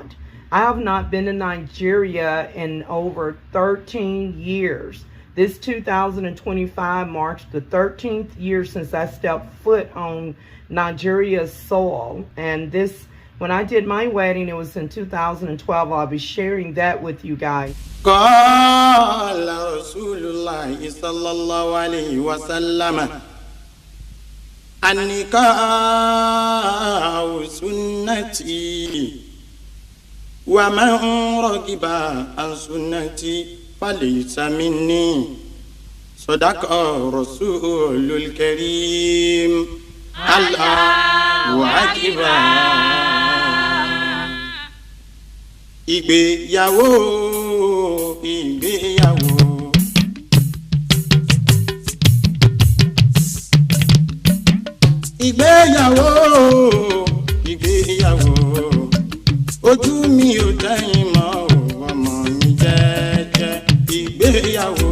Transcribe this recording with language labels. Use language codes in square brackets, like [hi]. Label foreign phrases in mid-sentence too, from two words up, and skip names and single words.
[en] I have not been to Nigeria in over 13 years. This 2025 marks the 13th year since I stepped foot on Nigeria's soil. And this, when I did my wedding, it was in 2012. I'll be sharing that with you guys. [ar] قال رسول الله صلى الله عليه وسلم النكاح سنتي ومن رغب عن سنتي فليس مني صدق رسول الكريم الله أكبر. [yo] ìgbéyàwó ìgbéyàwó ìgbéyàwó ìgbéyàwó ojú mi ò dẹ́yìn mọ́ ọmọ mi jẹ́jẹ́ ìgbéyàwó.